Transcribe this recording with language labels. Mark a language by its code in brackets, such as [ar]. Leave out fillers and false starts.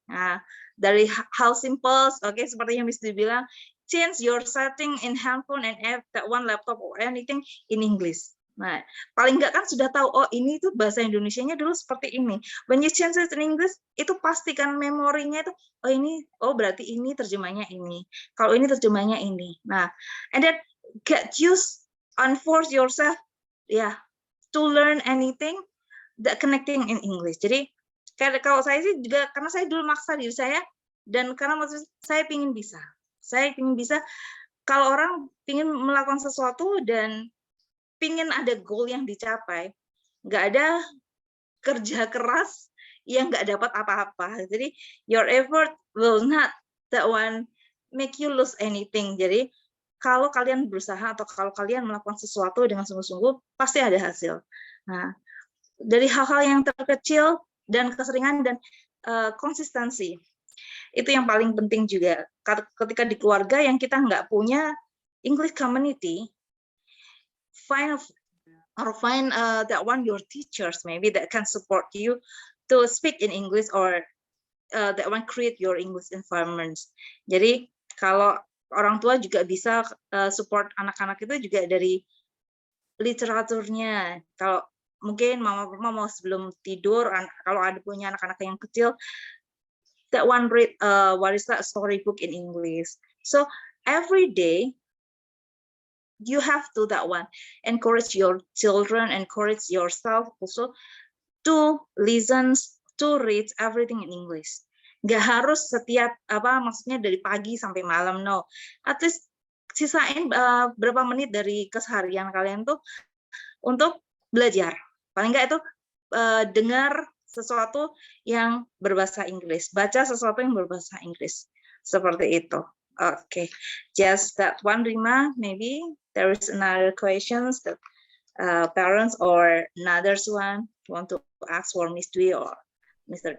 [id] Nah, dari hal simple, seperti yang Miss Dwi bilang, [en] change your setting in handphone and add that one laptop or anything in English. [id] Nah, paling nggak kan sudah tahu, ini tuh bahasa Indonesianya dulu seperti ini. [en] When you change it in English, [id] itu pastikan memorinya itu, berarti ini terjemahnya ini. Kalau ini terjemahnya ini. [en] Nah, and then get used and force yourself, to learn anything that connecting in English. [id] Jadi, kalau saya sih juga, karena saya dulu maksa diri saya, dan karena maksud saya ingin bisa. Kalau orang ingin melakukan sesuatu dan ingin ada goal yang dicapai, nggak ada kerja keras yang nggak dapat apa-apa. [en] Jadi your effort will not that one make you lose anything. [id] Jadi kalau kalian berusaha atau kalau kalian melakukan sesuatu dengan sungguh-sungguh, pasti ada hasil. Nah, dari hal-hal yang terkecil dan keseringan dan konsistensi, itu yang paling penting juga. Ketika di keluarga yang kita nggak punya [en] English community, find that one your teachers maybe that can support you to speak in English or that one create your English environments. [id] Jadi kalau orang tua juga bisa support anak-anak itu juga dari literaturnya. Kalau mungkin mama mau sebelum tidur, kalau ada punya anak-anak yang kecil, [en] that one read what is that storybook in English. So every day you have to that one encourage your children, encourage yourself also to listen, to read everything in English. [id] Nggak harus setiap maksudnya dari pagi sampai malam, no. [en] At least [id] sisain berapa menit dari keseharian kalian tuh untuk belajar. Paling nggak itu dengar sesuatu yang berbahasa Inggris, baca sesuatu yang berbahasa Inggris, seperti itu. [en] Just that one, Rima. Maybe there is another questions that parents or another one want to ask for Miss Dwi or Mr.